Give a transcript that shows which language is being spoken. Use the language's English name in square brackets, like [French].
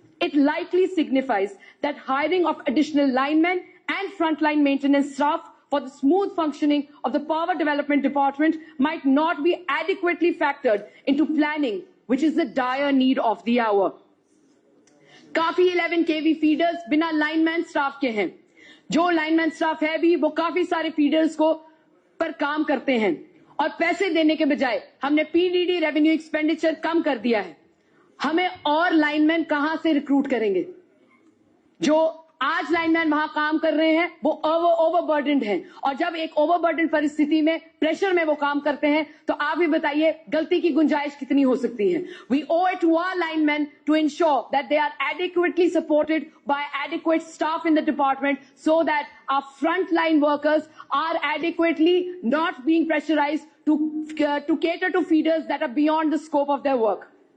[English] It likely signifies that hiring of additional linemen and frontline maintenance staff for the smooth functioning of the power development department might not be adequately factored into planning, which is the dire need of the hour. [Hindi] काफी 11 kV feeders बिना lineman staff के हैं. जो lineman staff है भी, वो काफी सारे फीडर्स को पर काम करते हैं और पैसे देने के बजाय हमने पीडीडी रेवेन्यू एक्सपेंडिचर कम कर दिया है. हमें और लाइनमैन कहां से रिक्रूट करेंगे? जो आज लाइनमैन वहां काम कर रहे हैं, वो ओवरबर्डन्ड हैं, और जब एक ओवरबर्डन परिस्थिति में, प्रेशर में वो काम करते हैं, तो आप भी बताइए गलती की गुंजाइश कितनी हो सकती है. [English] We owe it to our linemen to ensure that they are adequately supported by adequate staff in the department, so that our frontline workers are adequately not being pressurized to cater to feeders that are beyond the scope of their work.